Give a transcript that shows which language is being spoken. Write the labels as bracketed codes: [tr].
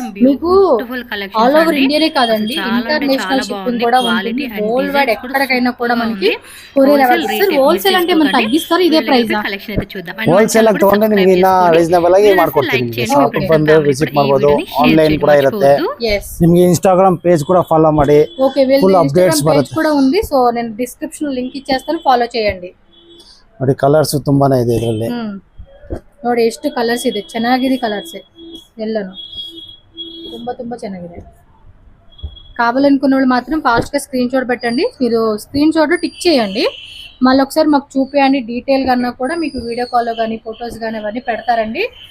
[te] మీకు all over ఇండియానే కాదండి, international shipping కూడా ఉంటుంది. వరల్డ్ వైడ్ ఎక్కడికైనా కూడా మనకి కొరియర్ అవైలబుల్. హోల్సేల్ అంటే మనం తగ్గిస్తారు. ఇదే ప్రైస్. కలెక్షన్ అయితే చూద్దాం. [kn] ಹೋಲ್ಸೇಲ್ ಆಗಿ ತಗೊಂಡ್ರೆ ನಿಮಗೆ ಇನ್ನ ರೀಸನಬಲ್ ಆಗಿ ಮಾಡ್ಕೊಡ್ತೀನಿ. ನಿಮಗೆ ಶಾಪ್ ಬಂದು ವಿಸಿಟ್ ಮಾಡಬಹುದು. ಆನ್ಲೈನ್ ಕೂಡ ಇರುತ್ತೆ. ನಿಮಗೆ ಇನ್ಸ್ಟಾಗ್ರಾಮ್ ಪೇಜ್ ಕೂಡ ಫಾಲೋ ಮಾಡಿ. [en] okay, [kn] ಫುಲ್ ಅಪ್ಡೇಟ್ಸ್ ಬರುತ್ತೆ [te] కూడా ఉంది. సో నేను డిస్క్రిప్షన్ లింక్ ఇచ్చేస్తాను, ఫాలో చేయండి. [kn] ನೋಡಿ ಕಲರ್ಸ್ ತುಂಬಾನೇ ಇದೆ ಇದರಲ್ಲಿ. ನೋಡಿ ಎಷ್ಟು ಕಲರ್ಸ್ ಇದೆ. ಚೆನ್ನಾಗಿದೆ ಕಲರ್ಸ್ ಎಲ್ಲಾನು ತುಂಬಾ ತುಂಬಾ ಚೆನ್ನಾಗಿದೆ. [te] కావాలనుకున్న వాళ్ళు మాత్రం ఫాస్ట్ గా స్క్రీన్ షాట్ పెట్టండి. మీరు స్క్రీన్ షాట్ టిక్ చేయండి. మళ్ళీ ఒకసారి మాకు చూపియండి డీటెయిల్ గా అన్నా కూడా మీకు వీడియో కాల్లో కానీ ఫొటోస్ కానీ అవన్నీ పెడతారండి.